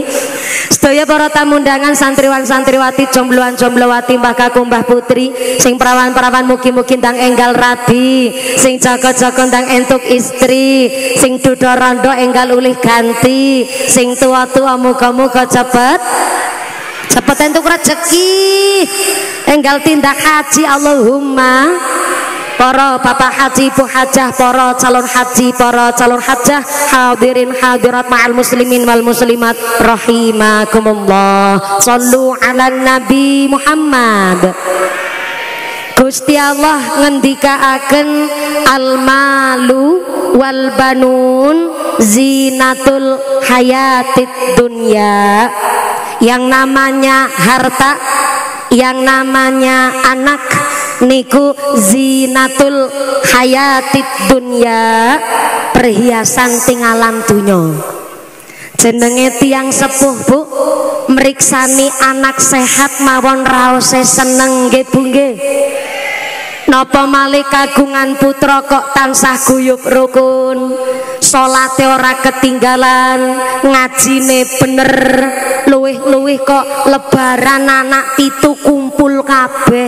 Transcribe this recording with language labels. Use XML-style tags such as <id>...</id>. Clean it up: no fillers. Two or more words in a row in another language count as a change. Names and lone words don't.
<jv>Sedaya para tamu undangan santriwan santriwati jombloan jomblowati mbah kakung mbah putri sing perawan perawan mugi-mugi ndang enggal rabi, sing jaga-jaga ndang entuk istri, sing duda rondo enggal ulih ganti, sing tua-tua muga-muga cepet entuk rezeki enggal tindak haji Allahumma.</jv> <id>Para bapak haji, ibu hajah, para calon haji, para calon hajah,</id> <ar>حاضرين حاضرات مع المسلمين والمسلمات رحمكم الله. صلوا على النبي محمد.</ar> <jv>Gusti Allah ngendikaaken</jv> <ar>المال والبنون زينة الحياة الدنيا.</ar> <id>Yang namanya harta, yang namanya anak niku</id> <ar>زينة الحياة الدنيا,</ar> <id>perhiasan tinggalan dunya.</id> <jv>Jenenge tiang sepuh Bu, meriksani anak sehat mawon raose seneng nggih Bu nggih. Napa malih kagungan putra kok tansah guyub rukun, salate ora ketinggalan, ngajine bener, luwih-luwih kok lebaran anak pitu kumpul kabeh.</jv>